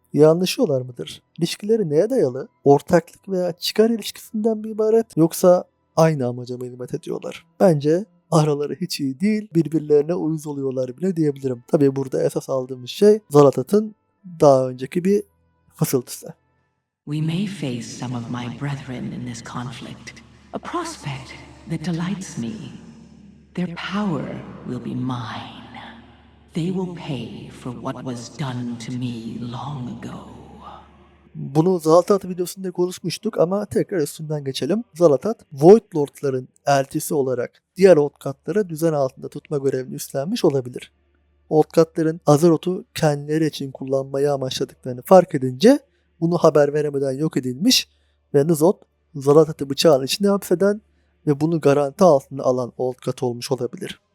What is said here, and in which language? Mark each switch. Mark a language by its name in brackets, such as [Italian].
[Turkish] İyi anlaşıyorlar mıdır? İlişkileri neye dayalı? Ortaklık veya çıkar ilişkisinden bir ibaret yoksa aynı amaca mı hizmet ediyorlar? Bence araları hiç iyi değil, birbirlerine uyuz oluyorlar bile diyebilirim. Tabii burada esas aldığımız şey Zalatat'ın daha önceki bir fısıltısı. [English] We may face some of my brethren in this conflict, a prospect that delights me. Their power will be mine. They will pay for what was done to me long ago. [Turkish] Bunu Zalatat videosunda konuşmuştuk ama tekrar üstünden geçelim. Zalatat, Void Lord'ların elçisi olarak diğer Oldcat'ları düzen altında tutma görevini üstlenmiş olabilir. Oldcat'ların Azeroth'u kendileri için kullanmayı amaçladıklarını fark edince bunu haber veremeden yok edilmiş ve Nizot, Zalatat'ı bıçağın içine hapseden ve bunu garanti altına alan Oldcat olmuş olabilir.